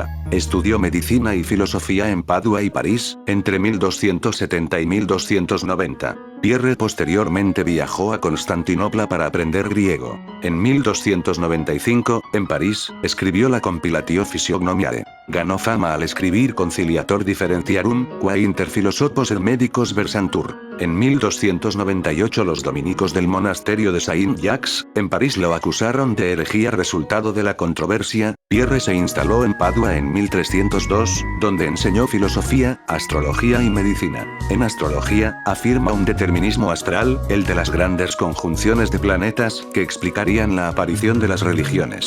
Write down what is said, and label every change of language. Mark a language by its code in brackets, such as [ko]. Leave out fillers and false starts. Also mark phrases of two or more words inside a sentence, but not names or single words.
[es] Estudió medicina y filosofía en Padua y París, entre 1270 y 1290. Pierre posteriormente viajó a Constantinopla para aprender griego. En 1295, en París, escribió la Compilatio Physiognomiae. Ganó fama al escribir Conciliator Differentiarum, quae inter philosophos et medicos versantur. En 1298 los dominicos del monasterio de Saint-Jacques, en París lo acusaron de herejía resultado de la controversia. Pierre se instaló en Padua en 1302, donde enseñó filosofía, astrología y medicina. En astrología, afirma un determinismo astral, el de las grandes conjunciones de planetas, que explicarían la aparición de las religiones.